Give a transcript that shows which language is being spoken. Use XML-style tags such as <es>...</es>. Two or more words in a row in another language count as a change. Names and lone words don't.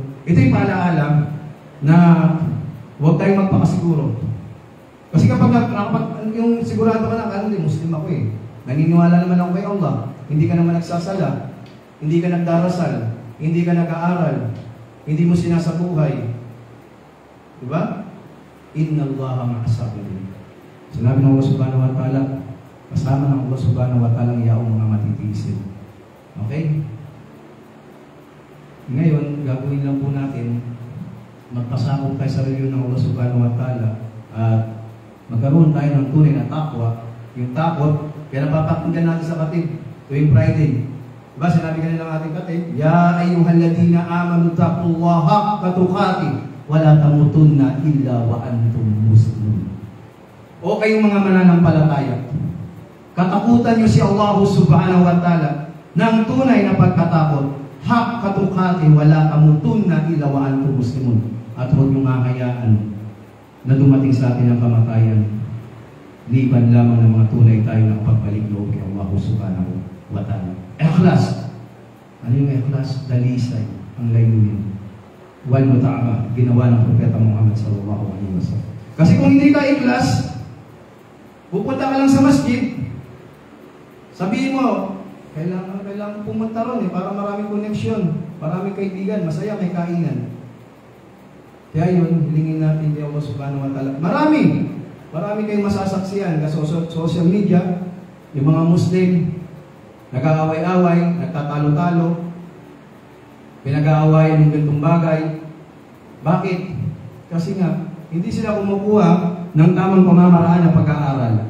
<tl>Ito yung paalaala na huwag tayong magpakasiguro. Kasi kapag yung sigurado ka na, ano din, Muslim ako eh. Naniniwala naman ako kay Allah. Hindi ka naman nagsasala. Hindi ka nagdarasal, hindi ka nag-aaral, hindi mo sinasabuhay. Diba?</tl> <ar>إن الله مع الصابرين.</ar> <tl>Sinabi ng Allah</tl> <ar>سبحانه وتعالى,</ar> <tl>kasama ng Allah</tl> <ar>سبحانه وتعالى</ar> <tl>ang iyaong mga matitiisin. Okay? Ngayon, gagawin lang po natin, magpasakop tayo sa reliyon ng Allah</tl> <ar>سبحانه وتعالى</ar> <tl>at magkaroon tayo ng tunay na takwa. Yung takot, kaya napapakinggan natin sa katib tuwing Friday. Diba, sinabi kanina ng ating katib,</tl> <ar>يا أيها الذين آمنوا اتقوا الله حق تقاته ولا تموتن إلا وأنتم مسلمون.</ar> <tl>O kayong mga mananampalataya, katakutan niyo si Allah</tl> <ar>سبحانه وتعالى</ar> <tl>ng tunay na pagkatakot,</tl> <ar>حق تقاته ولا تموتن إلا وأنتم مسلمون.</ar> <tl>At huwag niyong makakayaan na dumating sa atin ang kamatayan, liban lamang ng mga tunay tayo na pagbalik loob kay Allah</tl> <ar>سبحانه وتعالى.</ar> <tl>Ikhlas. Ano yung ikhlas? Dalisay ang layunin. Wal muta'ama, ginawa ng Propeta Muhammad</tl> <ar>صلى الله عليه وسلم.</ar> <tl>Kasi kung hindi ka ikhlas, pupunta ka lang sa masjid, sabihin mo, kailangan pumunta ron para maraming koneksyon, maraming kaibigan, masaya, may kainan. Kaya yun, hilingin natin kay Allah</tl> <ar>سبحانه وتعالى.</ar> <tl>Marami kayong masasaksiyan sa social media, yung mga Muslim, nag-aaway-away, nagtatalo-talo, pinag-aawayan ng gantong bagay. Bakit? Kasi nga, hindi sila kumukuha ng tamang pamamaraan ng pag-aaral.</tl>